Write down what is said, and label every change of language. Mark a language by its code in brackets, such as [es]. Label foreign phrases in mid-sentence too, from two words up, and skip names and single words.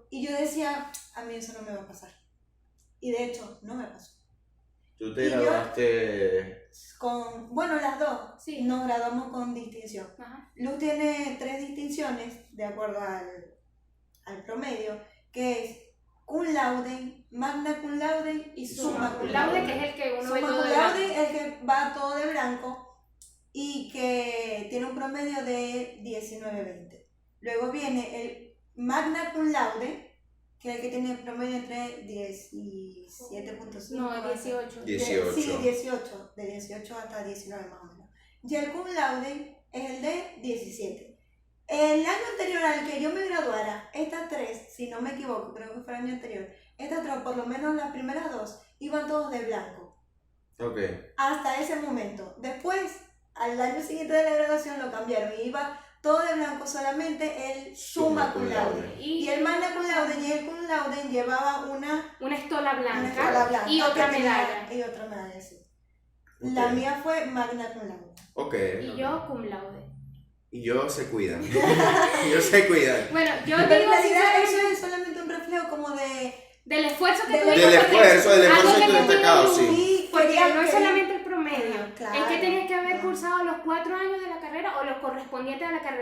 [es] Y yo decía, a mí eso no me va a pasar. Y de hecho, no me pasó. ¿Tú te graduaste? Bueno, las dos. Sí. Nos graduamos con distinción. Ajá. Luz tiene 3 distinciones, de acuerdo al promedio, que es [la] cum laude, magna cum laude [es] y [la] summa cum laude. [es] Que es el que uno ve Summa todo cum de laude blanco. es el que va todo de blanco y que tiene un promedio de 19-20. Luego viene el [la] magna cum laude, [es] que es el que tiene el promedio entre 17.5. No, 18. 18. Sí, 18. De 18 hasta 19 más o menos. Y el cum laude es el de 17. El año anterior al que yo me graduara, estas 3, si no me equivoco, creo que fue el año anterior, estas 3, por lo menos las primeras 2, iban todos de blanco. Ok. Hasta ese momento. Después, al año siguiente de la graduación lo cambiaron y iba todo de blanco, solamente el [la] summa cum laude. [es] Y el [la] magna cum laude [es] y el [la] cum laude [es] llevaba una estola blanca, blanca y otra que tenía- medalla. Y otra medalla, sí. Ok. La mía fue [la] magna cum laude. [es] Ok. Y yo [la] cum laude. [es] Y yo se cuidan. Yo se cuidan. Bueno, yo Pero te en digo realidad sinceramente, eso es solamente un reflejo como del esfuerzo que Del tuvimos. Del esfuerzo Algo que que tú destacado, tiene sí. Sí, Porque quería no es que- solamente el promedio, Ajá, claro, es que tenías que haber claro. cursado los 4 años de la carrera o los correspondientes a la carrera.